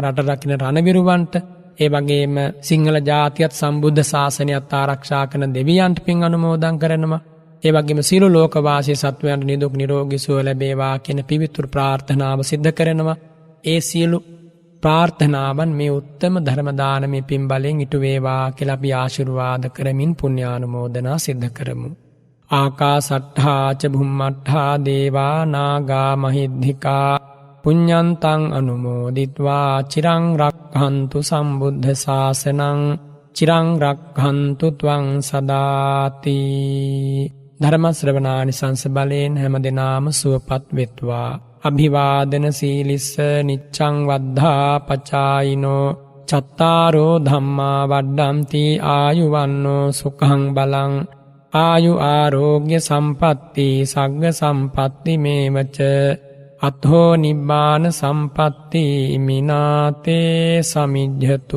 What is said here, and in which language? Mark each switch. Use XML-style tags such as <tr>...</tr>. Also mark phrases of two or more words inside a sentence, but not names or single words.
<si>රට රකින්න රණවිරුවන්ට, ඒ වගේම සිංහල ජාතියත් සම්බුද්ධ ශාසනයත් ආරක්ෂා කරන දෙවියන්ට පින් අනුමෝදන් කරනවා. ඒ වගේම සියලු ලෝකවාසී සත්වයන්ට නිදුක් නිරෝගී සුව ලැබේවා කියන පිවිතුරු ප්‍රාර්ථනාව සිද්ධ කරනවා. ඒ සියලු ප්‍රාර්ථනාවන් මේ උත්තම ධර්ම දානමේ පින් බලෙන් ඉටු වේවා කියලා අපි ආශිර්වාද කරමින් පුණ්‍යානුමෝදනා සිද්ධ කරමු.</si> <pi>ආකාසට්ඨා ච භුම්මට්ඨා දේවා නාග මහිද්దికා පුඤ්ඤන්තං අනුමෝදිත්වා චිරං රක්ඛන්තු සම්බුද්ධ ශාසනං චිරං රක්ඛන්තු ත්වං සදාති.</pi> <si>ධර්ම ශ්‍රවණානිසංස බලෙන් හැම දිනාම සුවපත් වෙත්වා.</si> <pi>අභිවාදන සීලිස්ස නිච්ඡං වද්ධා පචායිනෝ චත්තාරෝ ධම්මා වඩ්ඩಂತಿ ආයුවන්නෝ සුඛං බලං ආයු ආරෝග්‍ය සම්පatti සග්ග සම්පatti මේවච අත්ථෝ නිබ්බාන සම්පatti මිනාතේ සමිජ්ජතු.</pi>